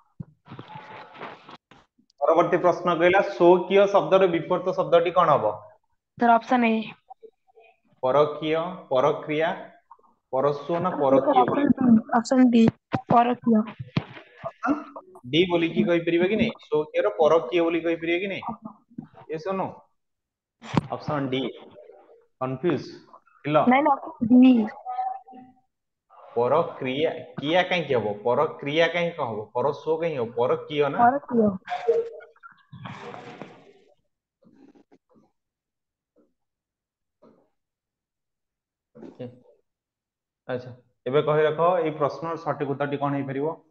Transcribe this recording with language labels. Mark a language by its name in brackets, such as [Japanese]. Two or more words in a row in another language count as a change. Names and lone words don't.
[Odia] ପରବର୍ତ୍ତୀ ପ୍ରଶ୍ନ କହିଲା ସ୍ୱକୀୟ ଶବ୍ଦର ବିପରୀତ ଶବ୍ଦଟି କଣ ହବ? [English] sir option A. [Odia] ପରକୀୟ, ପରକ୍ରିୟା, ପରସ୍ୱ ନା ପରକୀୟ? [English] option D [Odia] ପରକୀୟ। ଡି ବୋଲିକି କହିପାରିବେ କି ନାହିଁ? ସ୍ୱକୀୟର ପରକୀୟ ବୋଲି କହିପାରିବେ କି ନାହିଁ? [English] yes or no? option D. [Odia] କନଫ୍ୟୁଜ ଥିଲ? ନାଇଁ ନା ଡି। ପରକ୍ରିୟା କିୟା କାହିଁକି ହବ? ପରକ୍ରିୟା କାହିଁକି କଣ ହବ? ପରସ୍ୱ କାହିଁକି ହବ? ପରକୀୟ ନା। ପରକୀୟ। ଆଚ୍ଛା ଏବେ କହି ରଖ ଏଇ ପ୍ରଶ୍ନର ସଠିକ ଉତ୍ତରଟି କଣ ହେଇପାରିବ?